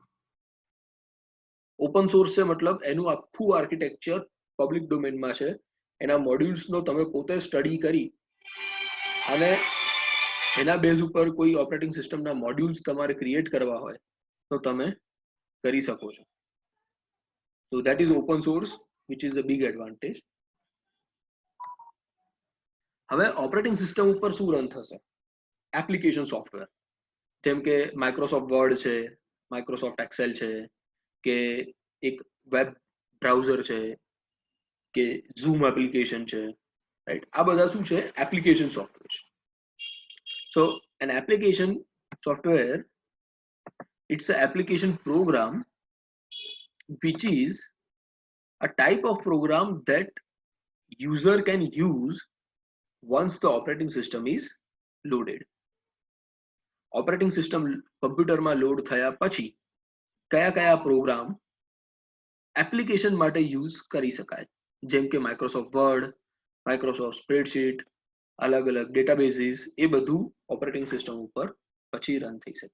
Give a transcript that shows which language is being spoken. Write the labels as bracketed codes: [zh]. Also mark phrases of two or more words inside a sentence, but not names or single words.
[en] open source [gu] છે મતલબ એનું આખું આર્કિટેક્ચર [en] public domainમાં [gu] છે. એના મોડ્યુલ્સનો તમે પોતે સ્ટડી કરી અને એના બેઝ ઉપર કોઈ [en] operating systemના [gu] મોડ્યુલ્સ તમારે ક્રિએટ કરવા હોય તો તમે કરી શકો છો. [en] So that is open source, which is a big advantage. [gu] હવે [en] operating system [gu] ઉપર શું રન થશે? [en] application software, [gu] જેમ કે માઇક્રોસોફ્ટ વર્ડ છે, માઇક્રોસોફ્ટ એક્સેલ છે, કે એક [en] web browser [gu] છે, કે ઝૂમ એપ્લિકેશન છે, રાઈટ? આ બધા શું છે? [en] application software [gu] છે. [en] સો an application software, it's an application program which is a type of program that user can use once the operating system is loaded. operating system computerમાં load [gu] થયા પછી કયા કયા પ્રોગ્રામ એપ્લિકેશન માટે યુઝ કરી શકાય, જેમ કે માઇક્રોસોફ્ટ વર્ડ, માઇક્રોસોફ્ટ સ્પ્રેડશીટ, અલગ અલગ ડેટાબેઝીસ, એ બધું [en] operating system [gu] ઉપર પછી રન થઈ શકે.